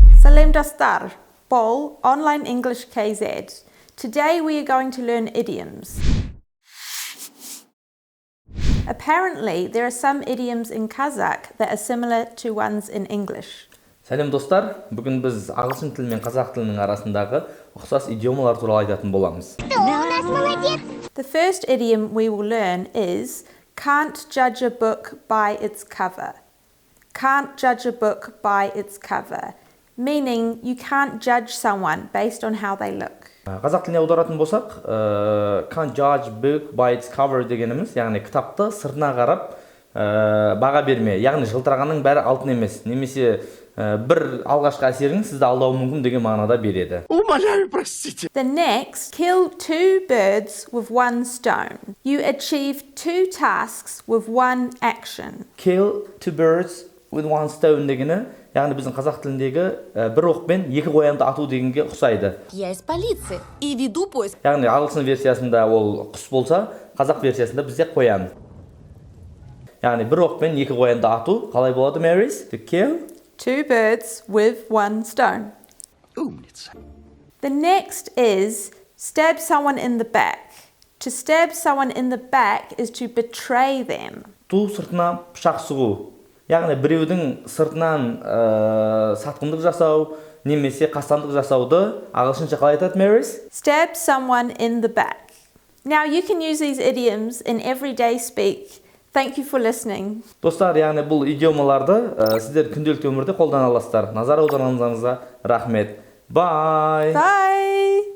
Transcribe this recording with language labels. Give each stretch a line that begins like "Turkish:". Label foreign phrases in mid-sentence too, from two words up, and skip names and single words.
Kazakh: Salam dostlar, Bol online english.kz.
English: Today we are going to learn idioms. Apparently, there are some idioms in Kazakh that are similar to ones in English.
Kazakh: Сәлем достар, бүгін біз ағылшын тілі мен қазақ тілінің арасындағы ұқсас идиомалар туралы айтатын боламыз.
English: The first idiom we will learn is can't judge a book by its cover. Can't judge a book by its cover, meaning you can't judge someone based on how they look.
Kazakh: Қазақ тіліне аударатын болсақ,
English: can't judge book by its cover
Kazakh: дегеніміз, яғни кітапты сыртына қарап баға берме, яғни жылтырағанның бәрі алтын емес, немесе бір алғашқы әсерің сізді алдауы мүмкін деген мағынада береді.
Russian: Умоляю, простите.
English: The next, kill two birds with one stone. You achieve two tasks with one action. Kill two birds with one stone
Kazakh: дегені, яғни біздің қазақ тіліндегі бір оқпен екі қоянды ату дегенге ұқсайды.
Russian: Я из полиции и веду поиск.
Kazakh: Яғни ағылшын версиясында ол құс болса, қазақ версиясында бізде қоян. Яғни бір оқпен екі қоянды ату қалай болады, Mэрис?
English: To kill Two birds with one stone.
Russian: Умница.
English: The next is stab someone in the back. To stab someone in the back is to betray them.
Kazakh: Ту сыртына пышақ сұғу. Яғни біреудің сыртынан сатқындық жасау, немесе қастандық жасауды ағылшынша қалай айтады, Mэрис?
English: Stab someone in the back. Now you can use these idioms in everyday speak. Thank you for listening.
Kazakh: Достар, яғни бұл идиомаларды сіздер күнделікті өмірде қолдана аласыздар. Назар аударғаныңызға рахмет.
English: Bye. Bye.